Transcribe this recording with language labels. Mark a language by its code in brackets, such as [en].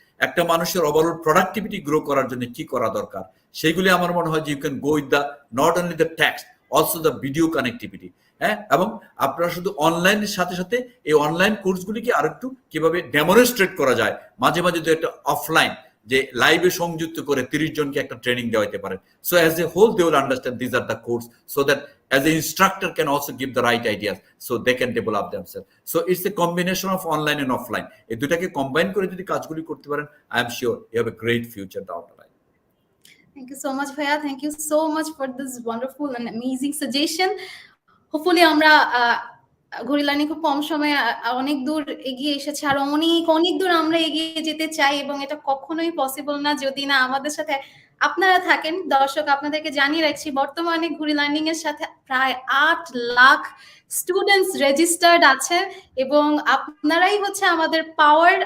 [bn] একটা মানুষের overall productivity grow করার জন্য কি করা দরকার সেগুলি আমার মনে হয় যে [en] You can go with the not only the text, also the video connectivity. [bn] হ্যাঁ, এবং আপনারা শুধু অনলাইনের সাথে সাথে এই অনলাইন কোর্সগুলিকে আরেকটু কিভাবে ডেমনস্ট্রেট করা যায়, মাঝে মাঝে তো একটা অফলাইন যে লাইভে সংযুক্ত করে 30 জনকে একটা ট্রেনিং দেওয়া যেতে পারে। [en] So as a whole they will understand this are the course, so that as an instructor can also give the right ideas so they can develop themselves. So it's a combination of online and offline. [bn] এই দুটাকে combine করে যদি কাজগুলি করতে পারেন, [en] I am sure you have a great future down the line. Thank you so much, Bhaiya. Thank you so much for this wonderful and amazing suggestion. [bn] Hopefully আমরা ঘড়ি learning খুব কম সময়ে অনেক দূর এগিয়ে এসেছে, আর অনেক অনেক দূর আমরা এগিয়ে যেতে চাই, এবং এটা কখনোই পসিবল না যদি না আমাদের সাথে আপনারা থাকেন। দর্শক, আপনাদেরকে জানিয়ে রাখছি বর্তমানে ঘড়ি লার্নিং এর সাথে প্রায় 8 লাখ স্টুডেন্টস রেজিস্টার্ড আছে, এবং আপনারাই হচ্ছে আমাদের পাওয়ার।